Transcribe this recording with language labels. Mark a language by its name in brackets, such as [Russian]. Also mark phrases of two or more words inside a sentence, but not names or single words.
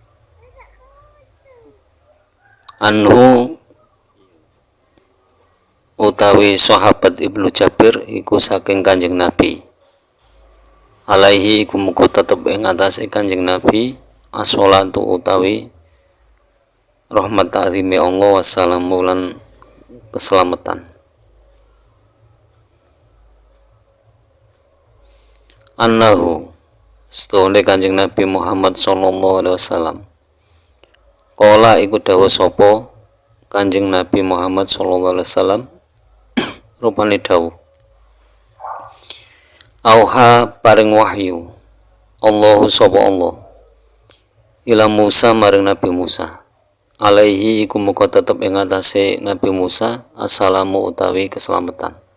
[Javanese] anhu utawi sahabat Ibnu Jabir iku saking Kanjeng Nabi alaihi iku muga tetep ing atase Kanjeng Nabi as-shalatu utawi rahmat ta'zimi Allah wassalamu lan keselamatan. Annahu setune Kanjeng Nabi Muhammad [Arabic] صلى الله عليه وسلم [Javanese] qala iku dawuh sapa Kanjeng Nabi Muhammad [Arabic] صلى الله عليه وسلم [Javanese] rupane dawuh auha paring wahyu Allahu sapa Allah [Arabic] إلى موسى [Javanese] maring Nabi Musa alaihi iku muga tetep ing atase Nabi Musa assalamu utawi keselamatan.